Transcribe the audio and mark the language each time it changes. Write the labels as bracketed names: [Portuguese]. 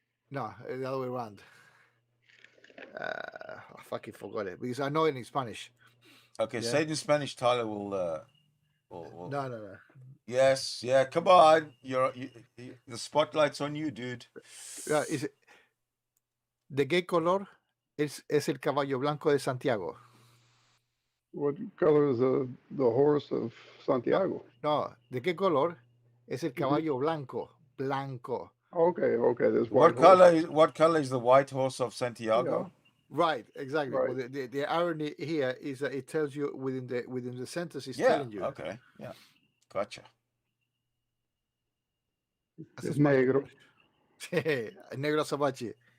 [English] No, the other way around. I fucking forgot it because I know it in Spanish. Okay, Yeah. say it in Spanish. Tyler will. No. Yes, yeah. Come on, the spotlight's on you, dude. Is it, [Spanish] ¿De qué color es el caballo blanco de Santiago? [English] What color is the horse of Santiago? [Spanish] No, ¿de qué color es el caballo blanco? Blanco. [English] Okay. There's What white horse. What color is the white horse of Santiago? Right, exactly. Right. Well, the irony here is that it tells you within the sentence it's Yeah. telling you. Okay. Yeah. Gotcha. It's negro. Negro Sabachi.